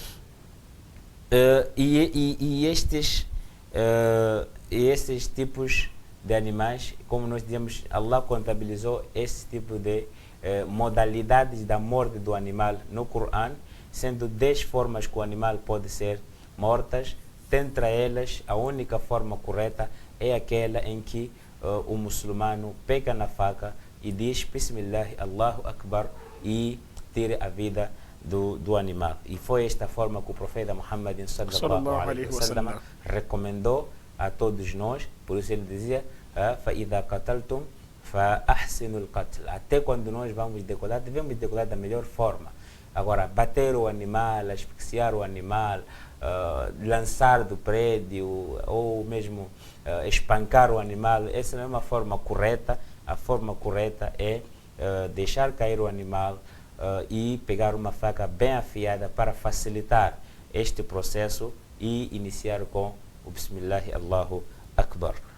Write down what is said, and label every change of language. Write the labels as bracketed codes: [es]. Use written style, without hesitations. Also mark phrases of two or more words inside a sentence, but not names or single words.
[pt] Esses tipos de animais, como nós dizemos, Allah contabilizou esse tipo de modalidades da morte do animal no Corão, sendo 10 formas que o animal pode ser mortas. Dentre elas, a única forma correta é aquela em que o muçulmano pega na faca e diz [ar] بسم الله، الله أكبر, [pt] e tira a vida do animal. E foi esta forma que o profeta Muhammad [ar] صلى الله عليه وسلم [pt] recomendou a todos nós. Por isso ele dizia: [ar] فَإِذَا قَتَلْتُمْ فَأَحْسِنُوا الْقَتْلَ. [pt] Até quando nós vamos decolar, devemos decolar da melhor forma. Agora, bater o animal, asfixiar o animal, lançar do prédio ou mesmo espancar o animal, essa não é uma forma correta. A forma correta é deixar cair o animal e pegar uma faca bem afiada para facilitar este processo e iniciar com o [ar] بسم الله، الله أكبر.